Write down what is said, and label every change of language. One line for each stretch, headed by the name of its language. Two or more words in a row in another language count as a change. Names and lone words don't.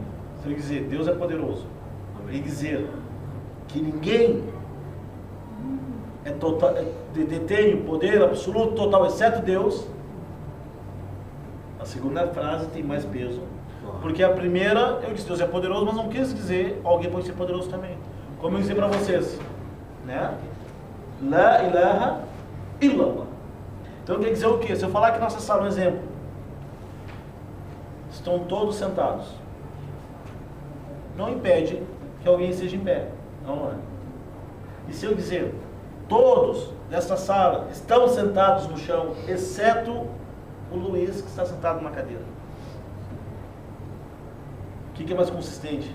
Portuguese: Se eu dizer Deus é poderoso e dizer que ninguém detém o poder absoluto total exceto Deus, a segunda frase tem mais peso. Porque a primeira, eu disse Deus é poderoso, mas não quis dizer alguém pode ser poderoso também. Como eu disse para vocês, né?
Arabic: لا إله إلا الله.
Portuguese: Então quer dizer o quê? Se eu falar que nessa sala, um exemplo, estão todos sentados, não impede que alguém esteja em pé, não é? E se eu dizer todos desta sala estão sentados no chão, exceto o Luiz que está sentado numa cadeira, o que é mais consistente?